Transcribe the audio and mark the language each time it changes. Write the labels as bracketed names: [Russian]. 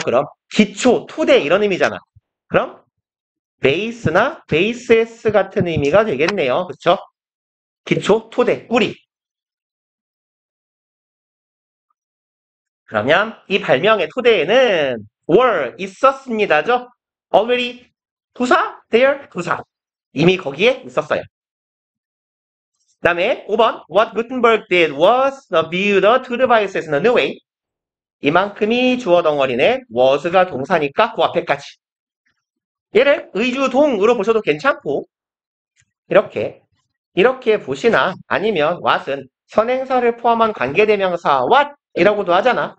[Korean] 그럼 기초, 토대 이런 의미잖아. 그럼 베이스나 베이스에스 같은 의미가 되겠네요. 그렇죠? 기초, 토대, 뿌리. 그러면 이 발명의 토대에는 were 있었습니다죠? already 부사, there 부사. 이미 거기에 있었어요. 그 다음에 5번 [English] What Gutenberg did was view the two devices in a new way. [Korean] 이만큼이 주어 덩어리네. was가 동사니까 그 앞에까지. 얘를 의주동으로 보셔도 괜찮고 이렇게 보시나 아니면 what은 선행사를 포함한 관계대명사 what 이라고도 하잖아.